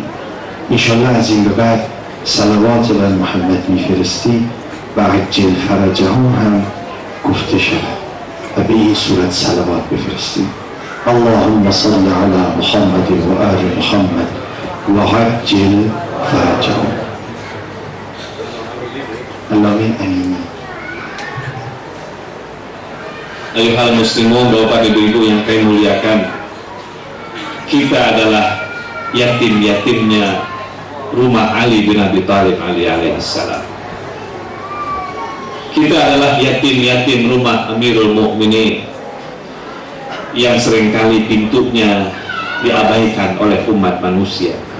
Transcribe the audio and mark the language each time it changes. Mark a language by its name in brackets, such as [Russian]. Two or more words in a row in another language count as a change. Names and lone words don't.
[Persian] انشالله از این به بعد صلوات بر محمد میفرستی و [Arabic] عجل فرجهم [Persian] هم گفته شود و به این صورت صلوات بفرستیم. [Arabic] اللهم صل علی محمد و آل محمد و عجل فرجهم. [Persian] علامه امینی. [Arabic] أيها المسلمون, [Indonesian] bapak ibu-ibu yang kami muliakan, kita adalah yatim-yatimnya rumah Ali bin Abi Thalib alaihissalam. Kita adalah yatim-yatim rumah Amirul Mukminin yang seringkali pintunya diabaikan oleh umat manusia.